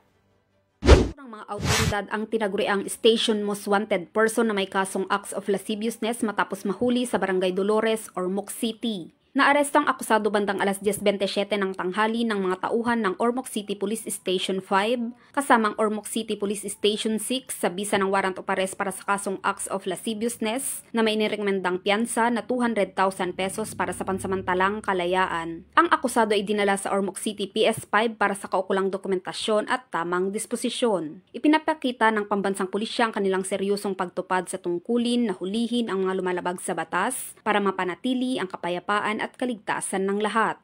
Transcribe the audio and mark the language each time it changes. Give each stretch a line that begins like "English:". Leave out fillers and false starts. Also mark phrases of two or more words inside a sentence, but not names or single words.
Filipino: Ng mga autoridad ang tinaguriang
English: Station Most Wanted Person
Filipino: na may kasong
English: acts of lasciviousness
Filipino: matapos mahuli sa Barangay Dolores, Ormoc City. Naaresto ang akusado bandang alas 10:27 ng tanghali ng mga tauhan ng Ormoc City Police Station 5 kasamang Ormoc City Police Station 6 sa bisa ng
English: warrant of arrest
Filipino: para sa kasong
English: acts of lasciviousness
Filipino: na may inirekomendang piyansa na 200,000 pesos para sa pansamantalang kalayaan. Ang akusado ay dinala sa Ormoc City PS5 para sa kaukulang dokumentasyon at tamang disposisyon. Ipinapakita ng pambansang pulisya ang kanilang seryosong pagtupad sa tungkulin na hulihin ang mga lumalabag sa batas para mapanatili ang kapayapaan at kaligtasan ng lahat.